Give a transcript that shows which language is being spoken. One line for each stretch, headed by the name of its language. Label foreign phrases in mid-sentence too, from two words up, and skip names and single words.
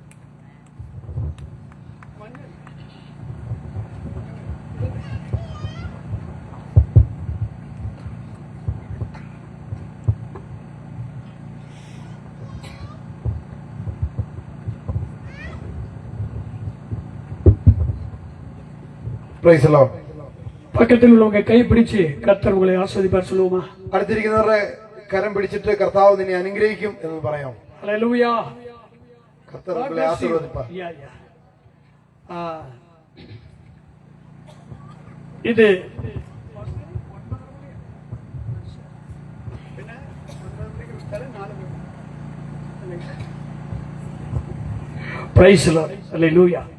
English: Praise the Lord.
Tamil: பக்கத்தில் உள்ளவங்க கை பிடிச்சு கர்த்தர் உங்களை ஆசீர்வதிப்பார் சொல்லுவோமா?
Malayalam: അടുത്തിരിക്കുന്നവരുടെ കരം പിടിച്ചിട്ട് കർത്താവ് നിന്നെ അനുഗ്രഹിക്കും എന്ന് പറയാം. ഹല്ലേലൂയ. കർത്താവ് നിങ്ങളെ ആശീർവദിപ്പാർ. ഇത്
English: Praise the Lord.
Malayalam: ഹല്ലേലൂയ.